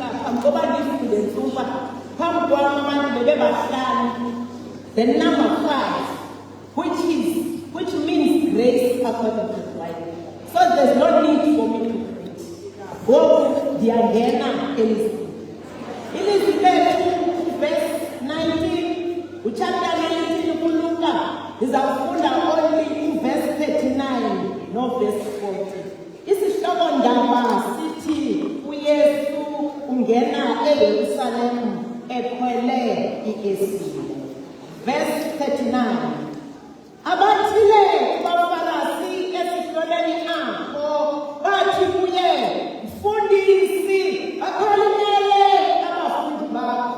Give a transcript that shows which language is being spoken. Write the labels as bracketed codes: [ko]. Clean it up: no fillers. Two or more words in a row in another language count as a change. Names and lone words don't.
[zu] ngoba ngifunde nsupa phambi kwami abantu bebebahlanu. [en] The number 5, which means grace according to the Bible. So there's no need for me to preach. [xh] Go ndiyangena elizwi. Ilizwi lethu [en] verse 19, chapter 19 [xh] kuLuka, ndizawufunda [en] only verse 39 [xh] no verse 40. Isihloko ndaba sithi uYesu ungena eYerusalemu ekhwele iesile. [en] Verse 39. [xh] Abathile baFarisi esihloleni apho bathi kuye, mfundisi, akhalimele abafundi bakho.